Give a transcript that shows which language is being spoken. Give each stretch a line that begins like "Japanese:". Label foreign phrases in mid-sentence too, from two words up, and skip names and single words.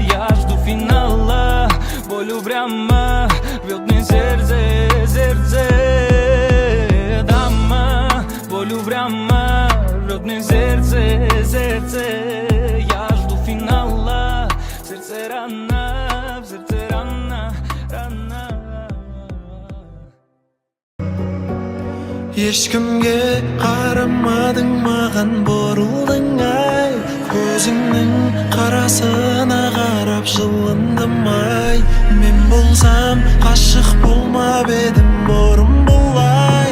Russian: Я жду финала, болью прямо рвет мне сердце, сердце. Дама, болью прямо рвет мне сердце, сердце. Я жду финала, сердце рана, рана.
Kazakh: Ешкімге қарамадың, маған бұрылдың ай. Көзіңнің қарасына қарап жылындым ай. Мен болсам ғашық болмап едім бұрын болай.